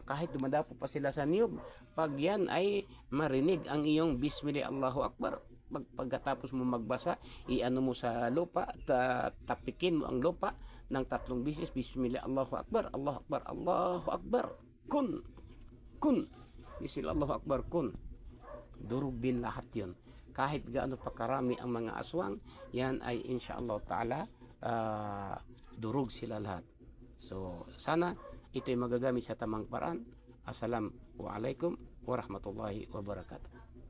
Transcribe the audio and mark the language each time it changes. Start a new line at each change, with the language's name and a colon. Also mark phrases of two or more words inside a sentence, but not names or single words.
Filipino: Kahit dumadapo pa sila sa niyog, pag yan ay marinig ang iyong
Arabic: بسم الله، الله أكبر,
Filipino: pagkatapos mo magbasa, iano mo sa lupa, tapikin mo ang lupa ng 3 beses,
Arabic: بسم الله، الله أكبر، الله أكبر، الله أكبر, كن، بسم الله، الله أكبر، كن.
Filipino: Durog din lahat yun. Kahit gaano pa karami ang mga aswang, yan ay
Arabic: إن شاء الله تعالى,
Filipino: durog sila lahat. So sana ito ay magagamit sa tamang paraan.
Arabic: السلام عليكم ورحمة الله وبركاته.